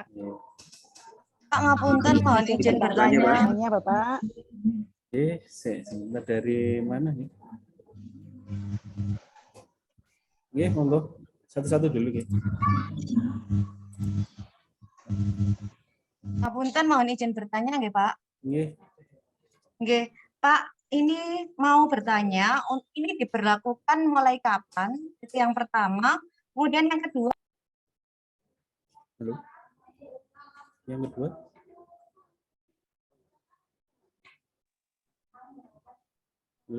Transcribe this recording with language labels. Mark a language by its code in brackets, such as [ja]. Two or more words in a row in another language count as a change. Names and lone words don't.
[id] Pak, ngapunten mohon izin bertanya, Bapak. Sebentar, dari mana nih? Monggo. Satu-satu dulu, Ngapunten mohon izin bertanya, nggih, Pak. Nggih. Pak, ini mau bertanya, ini diberlakukan mulai kapan? Itu yang pertama. Kemudian yang kedua. Halo. Yang kedua. Halo.